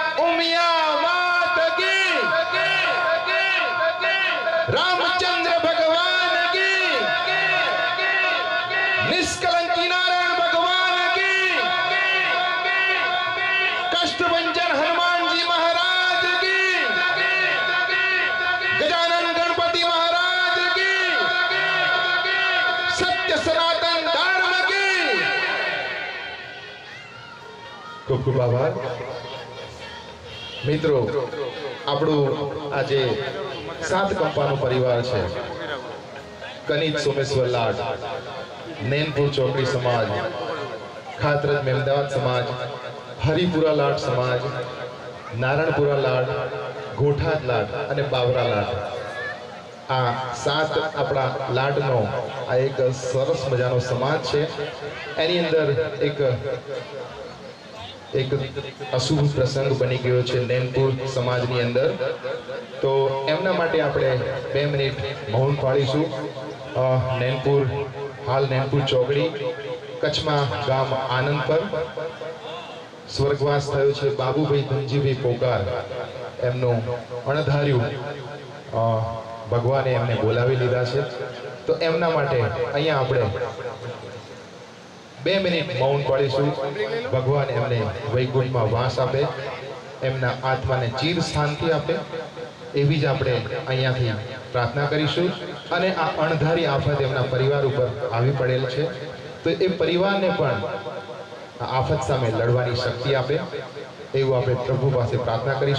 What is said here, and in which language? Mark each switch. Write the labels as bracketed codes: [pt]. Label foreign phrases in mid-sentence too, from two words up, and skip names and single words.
[hi] मियां मात की, रामचंद्र भगवान की, निष्कलंकी नारायण भगवान की, कष्टभंजन हनुमान जी महाराज की, गजानन गणपति महाराज की, सत्य सनातन धर्म की। [gu] ખૂબ ખૂબ આભાર। મિત્રો આપણું આજે 7 કંપાનો પરિવાર છે। કનિજ સોમેશ્વર લાડ, નૈનપુર ચોકડી સમાજ, ખાતરજ મેમદાવાદ સમાજ, હરિપુરા લાડ સમાજ, નારણપુરા લાડ, ગોઠાદ લાડ અને બાવરા લાડ, આ 7 આપણા લાડનો આ એક સરસ મજાનો સમાજ છે। એની અંદર એક અશુભ પ્રસંગ બની ગયો છે નૈનપુર સમાજની અંદર। તો એમના માટે આપણે 2 મિનિટ મૌન પાળીશું। નૈનપુર હાલ નૈનપુર ચોકડી કચ્છમાં ગામ આનંદ પર સ્વર્ગવાસ થયો છે બાબૂભાઈ ધનજીભાઈ પોકાર। એમનો અણધાર્યુ ભગવાને એમને બોલાવી લીધા છે। તો એમના માટે અહીંયા આપણે 2 મિનિટ મૌન પાળીશું। ભગવાન એમને વૈકુંઠમાં વાસ આપે, એમના આત્માને ચીર શાંતિ આપે એવી જ આપણે અહીંયાથી પ્રાર્થના કરીશું। અને આ અણધારી આફત એમના પરિવાર ઉપર આવી પડેલ છે, તો એ પરિવારને પણ આફત સામે લડવાની શક્તિ આપે એવું આપણે પ્રભુ પાસે પ્રાર્થના કરીશું।